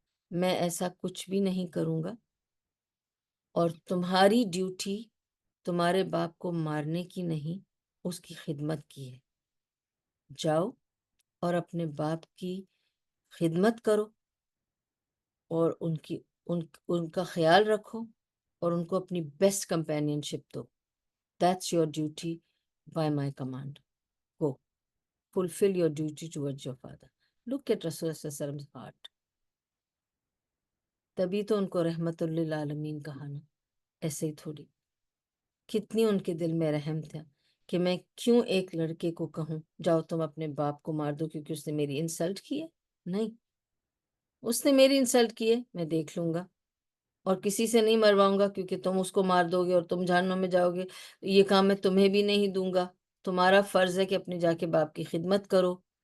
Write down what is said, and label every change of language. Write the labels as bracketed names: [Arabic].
[Urdu] میں ایسا کچھ بھی نہیں کروں گا، اور تمہاری ڈیوٹی تمہارے باپ کو مارنے کی نہیں، اس کی خدمت کی ہے، جاؤ اور اپنے باپ کی خدمت کرو، اور ان کا خیال رکھو، اور ان کو اپنی best companion ship do. [English] That's your duty by my command. Go. Fulfill your duty towards your father. Look at Rasulullah صلی اللہ علیہ وسلم's heart. [Urdu] تبھی تو ان کو رحمت للعالمین کہا نا، ایسے ہی تھوڑی، کتنی ان کے دل میں رحم تھا کہ میں کیوں ایک لڑکے کو کہوں جاؤ تم اپنے باپ کو مار دو کیونکہ اس نے میری انسلٹ کی ہے؟ نہیں، اس نے میری انسلٹ کی ہے، میں دیکھ لوں گا، اور کسی سے نہیں مرواؤں گا، کیونکہ تم اس کو مار دو گے اور تم جہنم میں جاؤ گے، یہ کام میں تمہیں بھی نہیں دوں گا۔ تمہارا فرض ہے کہ اپنے جا کے باپ کی خدمت کرو،